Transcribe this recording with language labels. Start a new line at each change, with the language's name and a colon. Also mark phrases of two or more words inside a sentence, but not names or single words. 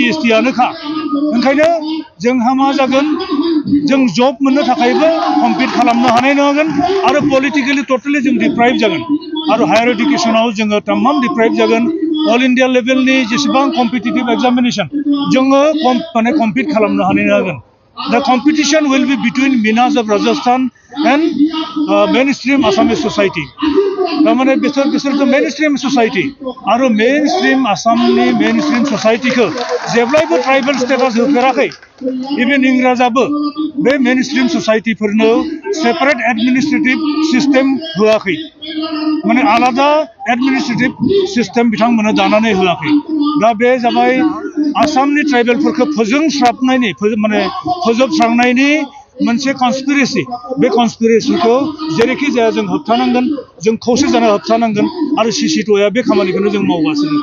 Bodo: एसटियानोखा ओंखायनो जोंहा मा जागोन जों जब मोननो थाखायबो कम्पिट खालामनो हानाय नङागोन आरो
English: politically totally
Bodo: जों डिप्राइभ जागोन आरो
English: higher education
Bodo: जोङो तमाम डिप्राइभ जागोन
English: all India level
Bodo: जेसेबां
English: competitive examination
Bodo: जोङो माने कम्पिट खालामनो हानाय नङागोन
English: The competition will be between Minas of Rajasthan and mainstream Assamese society.
Bodo: तारमाने बिसोर तो
English: mainstream society
Bodo: आरो mainstream आसामनि
English: mainstream society
Bodo: को जेब्लायबो
English: tribal status
Bodo: होफेराखै इभेन इंराजाबो बे
English: mainstream society
Bodo: फोरनो
English: separate administrative system
Bodo: होआखै माने आलादा
English: administrative system
Bodo: बिथांमोना दानानै होआखै दा बे जाबाय आसामनि ट्राइबेलफोरखौ फोजोबस्रांनायनि मोनसे कन्सपिरेसि बे कन्सपिरेसिखौ जेरैखि जाया जों होबथानांगोन जों खौसे जाना होबथानांगोन आरो सिसिट'या बे खामानिखौनो जों मावगासिनो